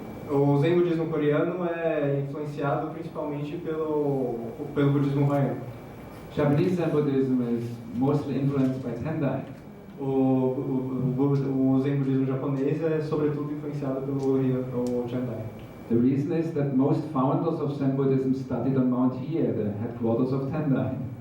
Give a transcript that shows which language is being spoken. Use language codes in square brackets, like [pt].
[pt] O Zen budismo coreano é influenciado principalmente pelo budismo Huayan. [en] Japanese Zen Buddhism is mostly influenced by Tendai. [pt] O Zen budismo japonês é sobretudo influenciado pelo Tendai. [en] The reason is that most founders of Zen Buddhism studied on Mount Hiei, the headquarters of Tendai.